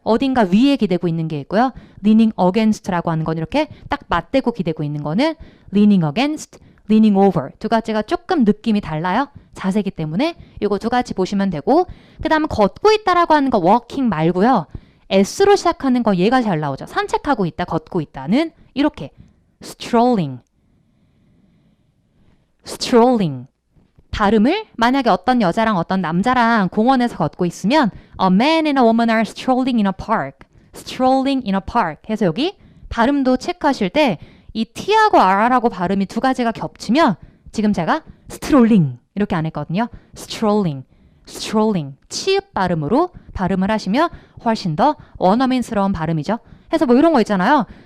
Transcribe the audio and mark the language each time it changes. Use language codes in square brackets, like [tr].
[ko] 어딘가 위에 기대고 있는 게 있고요. leaning against라고 하는 건 이렇게 딱 맞대고 기대고 있는 거는 leaning against, leaning over. 두 가지가 조금 느낌이 달라요. 자세기 때문에 이거 두 가지 보시면 되고 그 다음에 걷고 있다라고 하는 거 walking 말고요. S로 시작하는 거 얘가 잘 나오죠. 산책하고 있다, 걷고 있다는 이렇게 strolling. [en] strolling. [ko] 발음을 만약에 어떤 여자랑 어떤 남자랑 공원에서 걷고 있으면 [en] A man and a woman are strolling in a park. strolling in a park. [ko] 해서 여기 발음도 체크하실 때 이 T하고 R하고 발음이 두 가지가 겹치면 지금 제가 strolling 이렇게 안 했거든요. [en] strolling. strolling. [ko] 치읍 발음으로 발음을 하시면 훨씬 더 원어민스러운 발음이죠. 해서 뭐 이런 거 있잖아요.